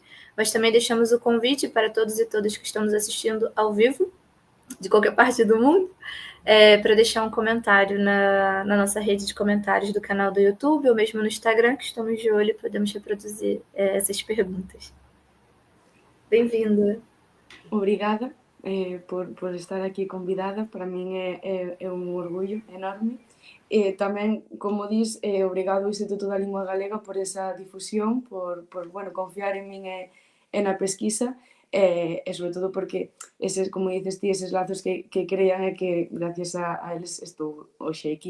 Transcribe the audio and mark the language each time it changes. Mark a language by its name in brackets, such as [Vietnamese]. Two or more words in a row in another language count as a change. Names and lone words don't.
[Portuguese] Mas também deixamos o convite para todos e todas que estamos assistindo ao vivo, de qualquer parte do mundo, para deixar um comentário na nossa rede de comentários do canal do YouTube ou mesmo no Instagram, que estamos de olho e podemos reproduzir essas perguntas. Bem-vinda. [Galician] Obrigada por estar aquí convidada, para min é un orgullo enorme. Tamén, como dis, obrigado ao Instituto da Lingua Galega por esa difusión, por confiar en min e na pesquisa, e sobre todo porque eses, como dices ti, eses lazos que crean e que gracias a eles estou hoxe aquí.